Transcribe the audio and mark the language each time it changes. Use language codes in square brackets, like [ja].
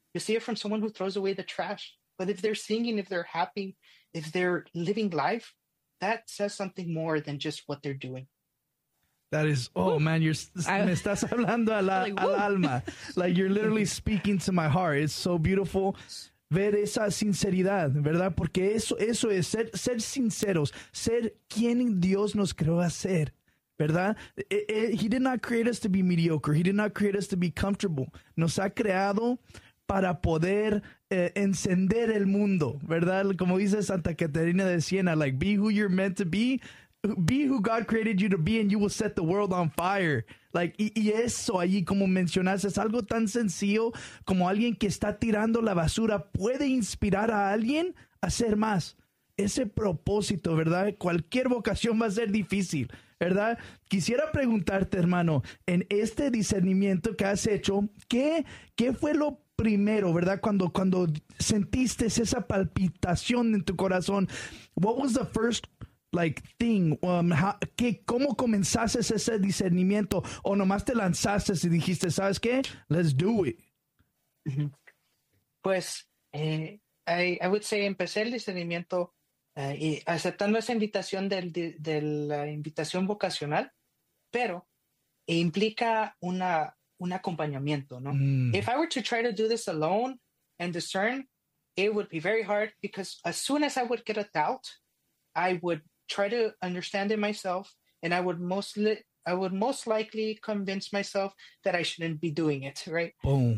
[en] You'll see it from someone who throws away the trash. But if they're singing, if they're happy, if they're living life, that says something more than just what they're doing. That is, oh, man, [es] me estás hablando al alma. [en] Like, you're literally speaking to my heart. It's so beautiful. [es] Ver esa sinceridad, ¿verdad? Porque eso es ser sinceros. Ser quien Dios nos creó a ser, ¿verdad? [en] He did not create us to be mediocre. He did not create us to be comfortable. [es] Nos ha creado para poder encender el mundo, ¿verdad? Como dice [en] Santa Catarina de Siena, like, be who you're meant to be. Be who God created you to be, and you will set the world on fire. [es] Like, y eso allí, como mencionaste, es algo tan sencillo como alguien que está tirando la basura puede inspirar a alguien a hacer más. Ese propósito, ¿verdad? Cualquier vocación va a ser difícil, ¿verdad? Quisiera preguntarte, hermano, en este discernimiento que has hecho, ¿qué fue lo primero, ¿verdad? Cuando sentiste esa palpitación en tu corazón, [en] what was the first like thing, [es] ¿cómo comenzaste ese discernimiento? ¿O nomás te lanzaste y dijiste, sabes qué? [en] Let's do it. [es] Pues, [en] I would say [es] empecé el discernimiento y aceptando esa invitación de la invitación vocacional, pero implica un acompañamiento, ¿no? [en] If I were to try to do this alone and discern, it would be very hard because as soon as I would get a doubt, I would try to understand it myself, and I would most likely convince myself that I shouldn't be doing it, right? Boom.